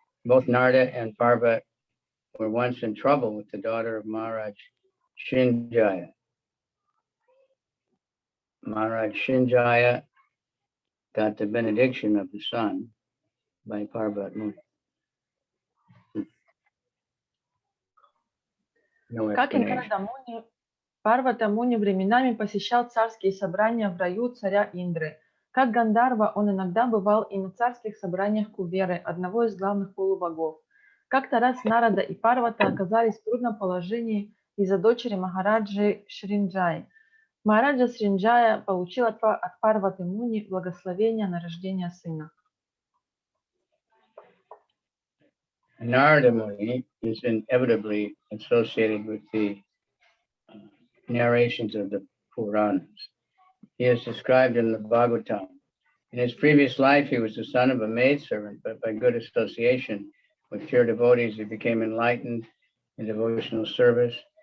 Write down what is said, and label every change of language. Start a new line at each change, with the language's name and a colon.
English: Both Narada and Parvata were once in trouble with the daughter of Maharaj Shinjaya. Maharaj Shinjaya got the benediction of the son by Parvata Muni. No
Russian: Как и
English: explanation.
Russian: Нарада Муни, Парвата Муни временами посещал царские собрания в раю царя Индры. Как Гандарва, он иногда бывал и на царских собраниях Куверы, одного из главных полубогов. Как-то раз Нарада и Парвата оказались в трудном положении из-за дочери Махараджи Шринджаи. Махараджа Шринджая получил от Парваты Муни благословение на рождение сына.
English: Narada Muni is inevitably associated with the narrations of the Puranas. He is described in the Bhagavatam. In his previous life, he was the son of a maidservant, but by good association with pure devotees, he became enlightened in devotional service.